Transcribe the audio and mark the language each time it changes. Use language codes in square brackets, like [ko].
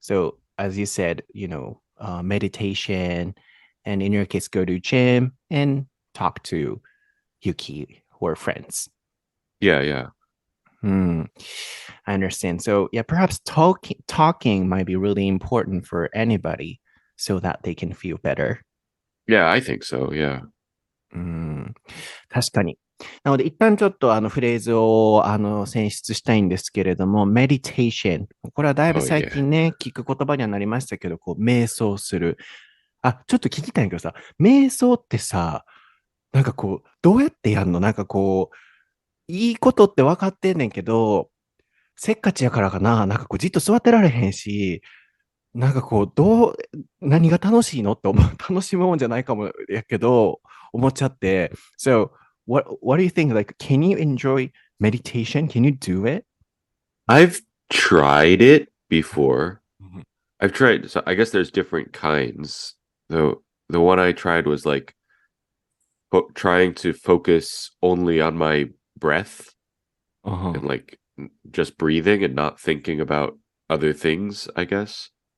[en] So as you said, meditation, and in your case, go to gym and talk to Yuki or friends. Yeah. I understand. So yeah, perhaps talking might be really important for anybody so that they can feel better. Yeah, I think so. Yeah. [ja] 確かに。なので、一旦ちょっとフレーズを選出したいんですけれども、meditation。これはだいぶ最近ね、聞く言葉にはなりましたけど、瞑想する。ちょっと聞きたいんだけどさ、瞑想ってさ、なんかどうやってやんの？なんかいいことって分かってんねんけど、せっかちやからかな、なんかじっと座ってられへんし、なんか何が楽しいのって楽しむもんじゃないかもやけど、思っちゃって。 [en] So, what do you think? Like, can you enjoy meditation? Can you do it? I've tried it before. I've tried, so I guess there's different kinds. The one I tried was like trying to focus only on my breath and like just breathing and not thinking about other things, I guess.